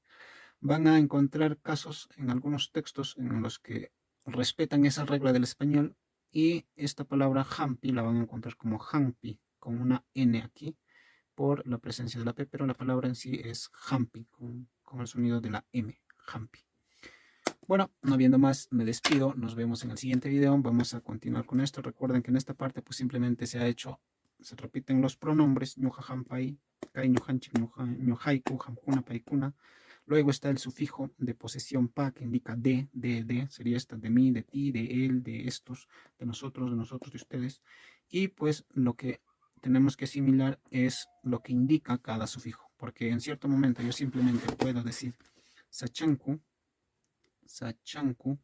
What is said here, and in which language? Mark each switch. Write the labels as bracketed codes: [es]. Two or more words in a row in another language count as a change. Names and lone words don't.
[es] Van a encontrar casos en algunos textos en los que respetan esa regla del español y esta palabra hampi la van a encontrar como hampi, con una N aquí, por la presencia de la P, pero la palabra en sí es hampi, con el sonido de la M, hampi. Bueno, no viendo más, me despido. Nos vemos en el siguiente video. Vamos a continuar con esto. Recuerden que en esta parte pues simplemente se repiten los pronombres, [qu] ñuja, hampai, kai, ñujanchik, ñujaiku, hamkuna, paikuna. [es] Luego está el sufijo de posesión pa, que indica de, sería esta de mí, de ti, de él, de estos, de nosotros, de ustedes. Y pues lo que tenemos que asimilar es lo que indica cada sufijo, porque en cierto momento yo simplemente puedo decir sachanku, sachanku.